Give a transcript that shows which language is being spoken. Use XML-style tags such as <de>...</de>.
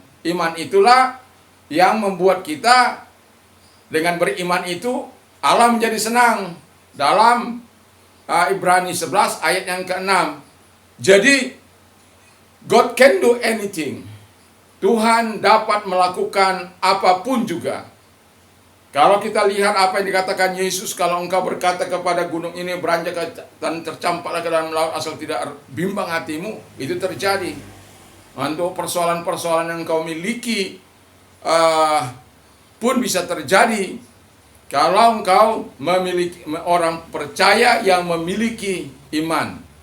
<id>Iman itulah yang membuat kita dengan beriman itu Allah menjadi senang. Dalam Ibrani 11 ayat yang ke-6. Jadi</id> <en>God can do anything.</en> <id>Tuhan dapat melakukan apapun juga. Kalau kita lihat apa yang dikatakan Yesus, kalau engkau berkata kepada gunung ini beranjak dan tercampaklah ke dalam laut asal tidak bimbang hatimu, itu terjadi. Untuk persoalan-persoalan yang engkau miliki pun bisa terjadi kalau engkau memiliki orang percaya yang memiliki iman.</id>